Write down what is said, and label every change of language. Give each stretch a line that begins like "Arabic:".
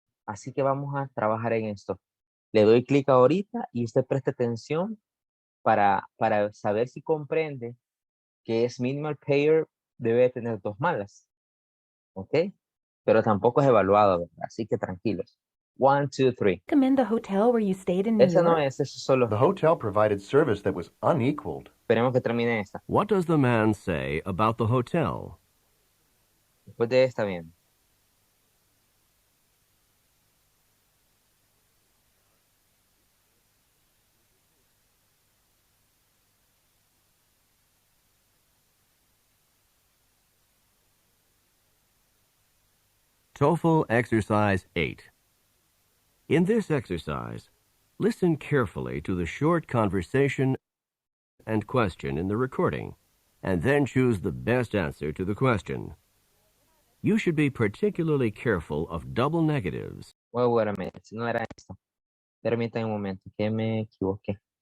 Spanish: Así que vamos a trabajar en esto. Le doy clic ahorita y usted presta atención para saber si comprende que es minimal pair debe tener 2 malas. ¿Ok? Pero tampoco es evaluado, ¿verdad? Así que tranquilos. 1, 2, 3.
English: Recommend the hotel where you stayed in New
Spanish: Esa no
English: York?
Spanish: es, eso solo.
English: The hotel provided service that was unequaled.
Spanish: Esperemos que termine esta.
English: What does the man say about the hotel?
Spanish: Después de esta, bien.
English: TOEFL Exercise 8. In this exercise, listen carefully to the short conversation and question in the recording, and then choose the best answer to the question. You should be particularly careful of double negatives. Well, wait a minute.
Spanish: No era esta. Permítame un momento, que me equivoqué.